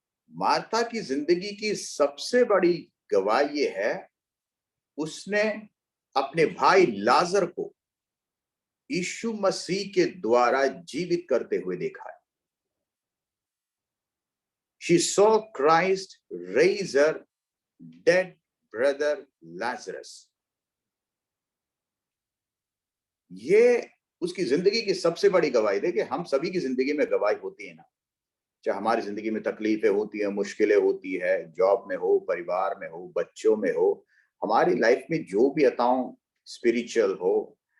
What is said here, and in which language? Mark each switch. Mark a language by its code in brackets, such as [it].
[hi] Martha की जिंदगी की सबसे बड़ी गवाही ये है, उसने अपने भाई लाजर को यीशु मसीह के द्वारा जीवित करते हुए देखा है। [en] She saw Christ raise her dead brother Lazarus. [hi] ये उसकी जिंदगी की सबसे बड़ी गवाही। देखिए, हम सभी की जिंदगी में गवाही होती है ना, चाहे हमारी जिंदगी में तकलीफें होती है, मुश्किलें होती है, जॉब में हो, परिवार में हो, बच्चों में हो, हमारी लाइफ में जो भी अताओ, स्पिरिचुअल हो,